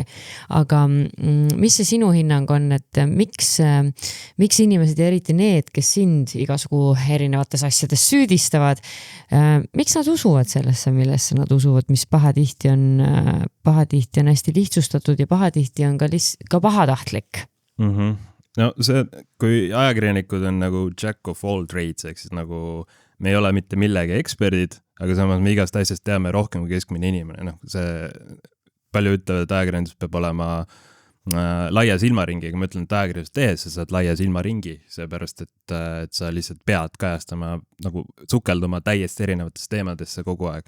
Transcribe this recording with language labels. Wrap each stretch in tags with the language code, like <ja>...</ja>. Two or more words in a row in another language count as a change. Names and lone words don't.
<et>Aga mis see sinu hinnang on, et miks inimesed ja eriti need, kes sind igasugu erinevates asjades süüdistavad, miks nad usuvad sellesse, millesse nad usuvad, mis pahatihti on hästi lihtsustatud ja pahatihti on ka pahatahtlik? No see, kui ajakirjanikud on nagu</et> <en>jack of all trades,</en> <et>ehk siis nagu me ei ole mitte millegi eksperdid, aga samas me igast asjast teame rohkem kui keskmine inimene. No, see palju ütlevad, et ajakirjandus peab olema laia silmaringi, aga ma ütlen, et ajakirjandus tehes sa saad laia silmaringi, seepärast, et sa lihtsalt pead kajastama, nagu sukelduma täiesti erinevatesse teemadesse kogu aeg.</et>